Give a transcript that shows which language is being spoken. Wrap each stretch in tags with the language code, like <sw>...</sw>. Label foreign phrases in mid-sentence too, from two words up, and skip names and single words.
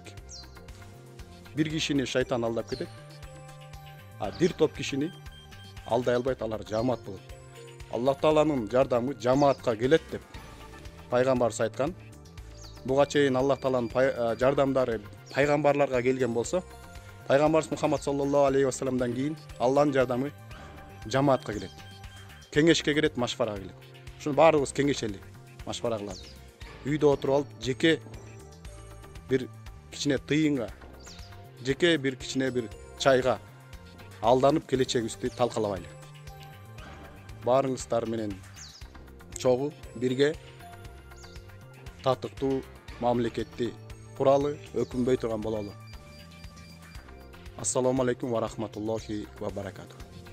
<ky>Бир кишини шайтан алдап кетет, бир топ кишини алдай албайт, алар жамаат болот. Аллах Тааланын жардамы жамаатка келет деп пайгамбарыбыз айткан. Буга чейин Аллах Тааланын жардамдары пайгамбарларга келген болсо, пайгамбарыбыз Мухаммад</ky> <ar>صلى الله عليه وسلم</ar> <ky>кийин Алланын жардамы жамаатка келет. Кеңешке келет, машварага келет. Ушуну баарыбыз кеңешели, машвара кылалы. Үйдө отуруп алып, жеке бир кичине тыйынга, жеке бир кичине бир чайга алданып келечегибизди талкалабайлы. Баарыңыздар менен чогуу бирге татыктуу мамлекетти куралы, өкүнбөй турган бололу.</ky> <ar>السلام عليكم ورحمة الله وبركاته.</ar>